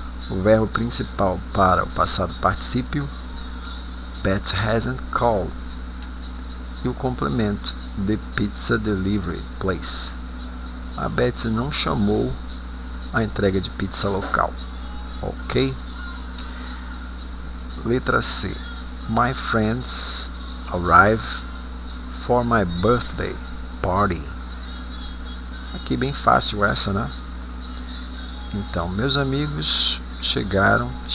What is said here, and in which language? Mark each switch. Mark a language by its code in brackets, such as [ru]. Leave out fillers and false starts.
[pt] O verbo principal para o passado particípio, [en] Betty hasn't called. [pt] E o complemento, [en] the pizza delivery place. [pt] A Betty não chamou a entrega de pizza local. Ok? Letra C. [en] My friends arrive for my birthday party. [pt] Aqui bem fácil essa, né? Então, meus amigos chegar.